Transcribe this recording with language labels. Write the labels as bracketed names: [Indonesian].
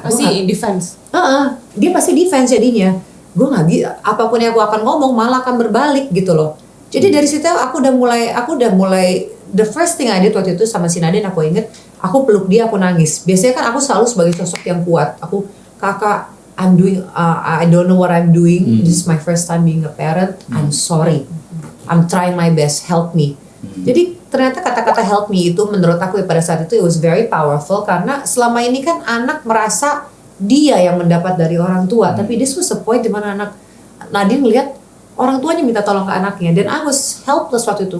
[Indonesian] Pasti defense. Dia pasti defense jadinya. Gue nggak bisa. Apapun yang aku akan ngomong malah akan berbalik gitu loh. Jadi dari situ aku udah mulai [English] the first thing I did [Indonesian] waktu itu sama si Nadine, aku inget, aku peluk dia, aku nangis. Biasanya kan aku selalu sebagai sosok yang kuat. Aku, kakak, [English] I'm doing, I don't know what I'm doing. This is my first time being a parent. I'm sorry. I'm trying my best. Help me. [Indonesian] Jadi ternyata kata-kata help me itu menurut aku pada saat itu [English] it was very powerful [Indonesian] karena selama ini kan anak merasa dia yang mendapat dari orang tua. Tapi [English] this was a point [Indonesian] di mana anak Nadine melihat orang tuanya minta tolong ke anaknya dan [English] I was helpless [Indonesian] waktu itu.